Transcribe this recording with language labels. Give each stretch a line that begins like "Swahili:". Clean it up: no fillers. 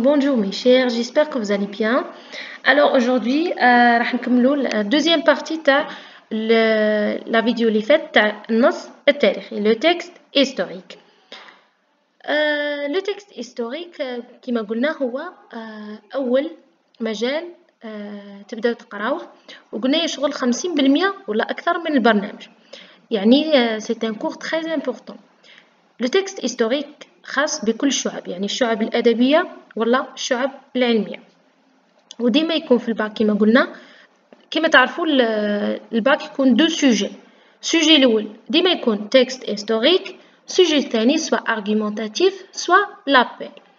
French: Bonjour mes chers, j'espère que vous allez bien. Alors aujourd'hui,
Arabic: راح نكملوا
French: la deuxième partie تاع la vidéo
Arabic: اللي فاتت تاع النص التاريخي,
French: le texte historique. Le texte historique
Arabic: كما قلنا هو أول مجال تبداو تقراوه, وقلنا يشغل 50% ولا أكثر من البرنامج. يعني
French: c'est un cours très important. Le texte historique
Arabic: خاص بكل الشعب, يعني الشعب الأدبية ولا الشعب العلمية, وديما يكون في الباك كما قلنا. كما تعرفوا الباك يكون دو سوجي الأول ديما يكون تكست هيستوريك, سوجي الثاني سوا argumentatif سوا لابيل.